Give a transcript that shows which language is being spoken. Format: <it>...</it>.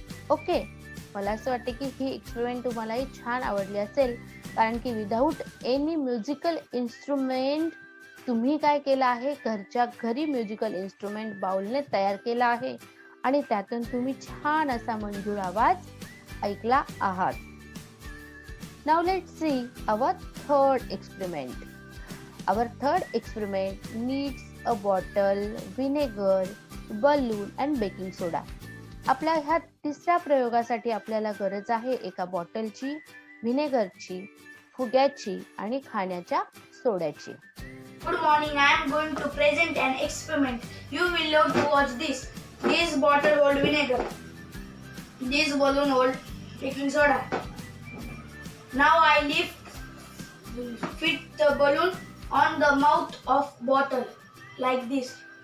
<mr>Okay, मला असं वाटते की ही एक्सपेरिमेंट तुम्हालाही छान आवडली असेल, कारण की</mr> <en>without any musical instrument</en> <mr>तुम्ही काय केलं आहे, घरच्या घरी म्युझिकल इन्स्ट्रुमेंट बाउलने तयार केला आहे आणि त्यातून तुम्ही छान असा मंजूळ आवाज ऐकला आहात.</mr> <en>Now let's see our third experiment. Our third experiment needs a bottle, vinegar, balloon and baking soda.</en> <mr>आपल्या ह्या तिसऱ्या प्रयोगासाठी आपल्याला गरज आहे एका बॉटलची, व्हिनेगरची, फुग्याची आणि खाण्याच्या सोड्याची.</mr> <en>Good morning. I am going to present an experiment. You will love to watch this. This bottle hold vinegar. This balloon hold baking soda. Now I fit the balloon on the mouth of bottle like this.</en>